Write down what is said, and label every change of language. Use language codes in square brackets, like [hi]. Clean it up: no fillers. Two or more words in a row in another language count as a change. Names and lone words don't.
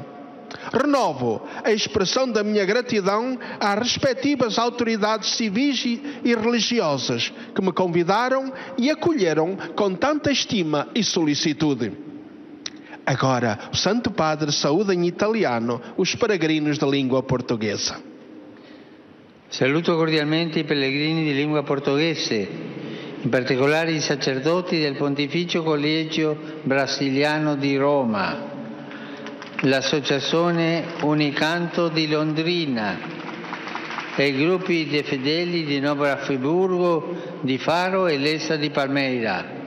[pt] Renovo a expressão da minha gratidão às respectivas autoridades civis e religiosas que me convidaram e acolheram com tanta estima e solicitude. Agora, o Santo Padre saúda em italiano os peregrinos de língua portuguesa. [it] Saluto cordialmente i pellegrini di lingua portoghese, in particolare i sacerdoti del Pontificio Collegio Brasiliano di Roma, l'Associazione Unicanto di Londrina e i gruppi di fedeli di Nova Friburgo, di Faro e Lessa di Palmeira.